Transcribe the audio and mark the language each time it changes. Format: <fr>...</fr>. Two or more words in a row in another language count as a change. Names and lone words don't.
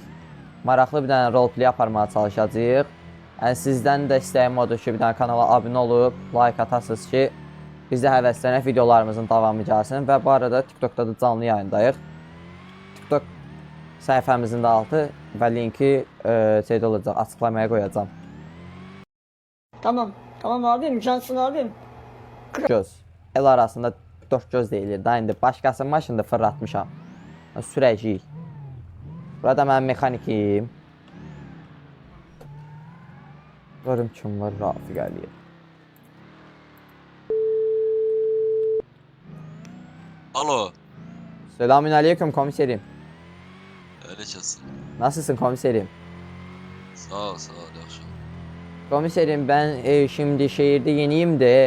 <az>Maraqlı bir dənə roleplay aparmağa çalışacağıq. Yəni, sizdən də istəyim odur ki, bir dənə kanala abunə olub, like atasınız ki, bizə həvəslənək videolarımızın davamı gəlsin. Və bu arada TikTokda da canlı yayındayıq. TikTok səhifəmizin də altı və linki şeydə olacaq, açıqlamaya qoyacağım.</az> <tr>Tamam abim, cansın abim.</tr> <az>Göz. El arasında dört göz deyilir da, indi başqasının maşında fırlatmışam. Sürəcəyik. Burada mən mexanikim. Görüm kim var, Rafiq Əliyev. Alo.</az> <tr>Selamun aleyküm komiserim. Aleykümselam. Nasılsın komiserim?</tr> <az>Sağ ol, yaxşı.</az> <tr>Komiserim, ben şimdi şehirde yeniyim de.</tr>